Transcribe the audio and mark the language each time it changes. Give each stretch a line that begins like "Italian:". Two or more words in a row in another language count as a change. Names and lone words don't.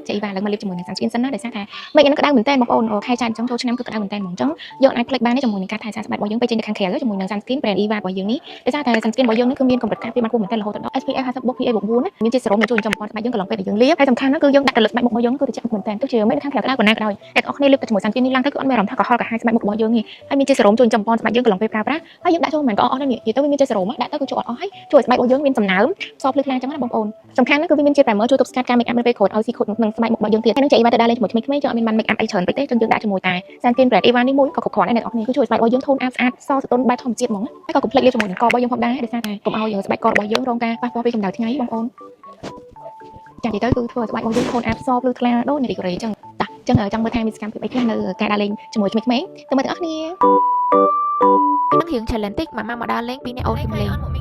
Khmer: ចេះបានឡើងមកលេបជាមួយនឹងសាំស្គីនសិនណាដោយសារថាមេឃហ្នឹងក្តៅមែនតើបងប្អូនខែច័ន្ទអញ្ចឹងចូលឆ្នាំគឺក្តៅមែនតើហ្មងអញ្ចឹងយើងអាចភ្លេចបានទេជាមួយនឹងការថែសារស្បែករបស់យើងពេលចេញទៅខាងក្រៅជាមួយនឹង
English: sunscreen brand
Khmer: Eva របស់យើងនេះដោយសារតែ sunscreen របស់យើងនេះគឺមានកម្រិតការពារបានខ្ពស់មែនតើរហូតដល់ SPF 50+PA+4 ណាមានជាតិសេរ៉ូមជួយចំពោះស្បែកយើងកន្លងពេលដែលយើងលាប ហើយសំខាន់ណាគឺយើងដាក់ទៅលើស្បែកមុខរបស់យើងគឺត្រជាក់មែនតើទោះជាមិននៅខាងក្រៅក្តៅប៉ុណ្ណាក៏ដោយតែអ្នកនរគ្នាលាបទៅជាមួយ sunscreen នេះឡើងទៅគឺអត់មានអារម្មណ៍ថាក្រហល់កាហាយស្បែកមុខរបស់យើងនេះហើយមានជាតិសេរ៉ូមជួយចំពោះស្បែកយើងកន្លងពេលប្រើប្រាស់ហើយយើងដាក់ចូលមិនក៏អ ស់ដែរនេះនិយាយទៅវាមានជាតិសេរ៉ូមដាក់ទៅគឺចូលអត់អស់ហើយជួយស្បែករបស់យើងមានសំណើមសភ្លឺខ្លាំងចឹងណាបងប្អូនសំខាន់ណាគឺវាមានជាតិ primer ជួយទប់ស្កាត់ការ
English: make up
Khmer: នៅពេលក្រោ យឲ្យស៊ីខូចក្នុងស្បែកមុខរបស់យើងទៀតហើយនឹងចេះ Eva ទៅដើរលេងជាមួយក្មេងៗចឹងអត់មានបាន
English: make up
Khmer: អីច្រើនពេកទេចឹងយើងដាក់ជាមួយតែ
English: sunscreen brand
Khmer: Eva នេះមួយក៏គ្រប់គ្រាន់ដែរអ្នកនរគ្នាគឺជួយស្បែករបស់យើងថូនស្អាតសស្ទន់បែបធម្មជាតិហ្មងហើយក៏កុំភ្លេចលាបជាមួយនឹងករបស់យើងផងដែរដោយសារតែកុំឲ្យស្បែកករបស់យើងរងការប៉ះពាល់ពីកម្ដៅថ្ងៃបងប្អូនចាំនិយាយទៅគឺធ្វើឲ្យស្បែករបស់យើងថូនស្អាតសភ្លឺថ្លាដូចនារីកូរ៉េចឹងតាចឹងចង់មើលថាមានសកម្មភាពអីខ្លះនៅការដើរលេងជាមួយក្មេងៗទៅមើលទាំងអស់គ្នានឹងរៀង challenge តិចម៉ាម៉ាមកដើរលេងពីអ្នកអូនគឹមលេង